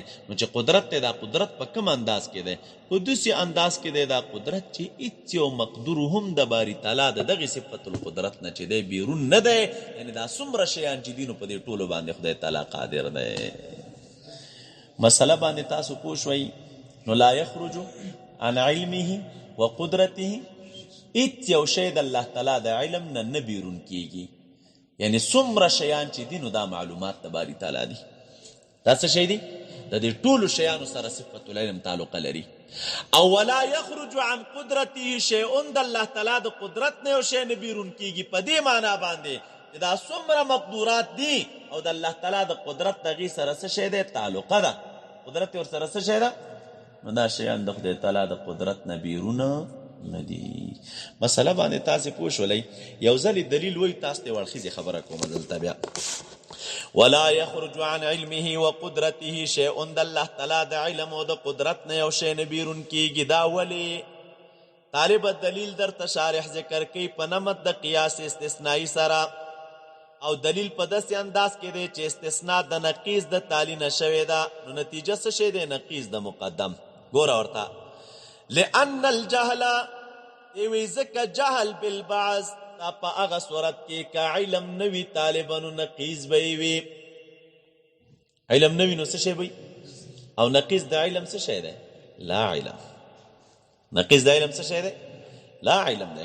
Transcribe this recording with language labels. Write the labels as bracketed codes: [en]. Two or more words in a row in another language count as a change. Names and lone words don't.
[ps] نو چې قدرت دی دا قدرت په کوم انداز کې دی؟ په داسې انداز کې دی دا قدرت چې هیڅ یو مقدور هم د باری تعالی د دغې صفت القدرت نه چې دی بیرون نه دی. یعنې دا څومره شیان چې دي نو په دې ټولو باندې خدای تعالی قادر دی. مسله باندې تاسو پوه شوئ؟ نو [ar] لا یخرج عن علمه وقدرته [ps] هیڅ یو شی د الله تعالی د علم نه بیرون کیږي. یعنی څومره شیان چې دي نو دا معلومات د باری تعالی دي. دا څه شی دي؟ د دې ټولو شیانو سره صفت العلم تعلقه لري. او [ar] ولا یخرج عن قدرته شیء [ps] د الله تعالی د قدرت نه یو شی نه بیرون کیږي. په دې معنا باندې دا څومره مقدورات دي او د الله تعالی د قدرت دغې سره څه شی دی؟ تعلقه ده. قدرت ورسره څه شی ده؟ نو دا شیان د خدای تعالی د قدرت نه بیرونه نه دي. مسله باندې تاسې پوه شولئ. یو ځل دلیل وایي، تاسو ته وړخیزې خبره کومه دلته بیا. [ar] ولا يخرج عن علمه وقدرته شيء، [ps] د الله تعالی د علم او د قدرت نه یو شی نه بیرون کیږي. دا ولې؟ طالب دلیل درته شارح ذکر کوي په نمط د قیاس استثنایی سره، او دلیل په داسې انداز کې دی چې استثناء د نقیض د تالی نه شوې ده، نو نتیجه څه شی دی؟ نقیض د مقدم. ګوره ورته، [ar] لأن الجهل، [ps] وی ځکه [ar] جهل بالبعض [ps] دا په هغه صورت کې که علم نوي طالبانو نقیض به وي. علم نوي نو څه شی وي؟ او نقیض د علم څه شی دی؟ [ar] لا علم. [ps] نقیض د علم څه شی دی؟ [ar] لا علم [ps] دی.